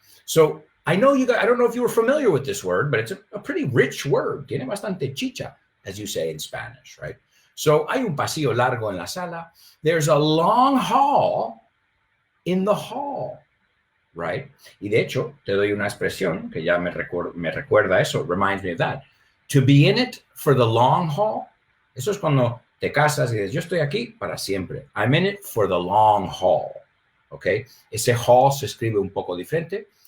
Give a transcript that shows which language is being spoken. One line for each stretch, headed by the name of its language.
English: So I know you guys, I don't know if you were familiar with this word, but it's a pretty rich word.
Spanish: Tiene bastante chicha,
English: as you say in Spanish, right?
Spanish: So hay un pasillo largo en la sala.
English: There's a long hall in the hall, right?
Spanish: Y de hecho, te doy una expresión que ya me recuerda eso.
English: It reminds me of that. To be in it for the long haul.
Spanish: Eso es cuando te casas y dices, yo estoy aquí para siempre.
English: I'm in it for the long haul. Okay?
Spanish: Ese hall se escribe un poco diferente.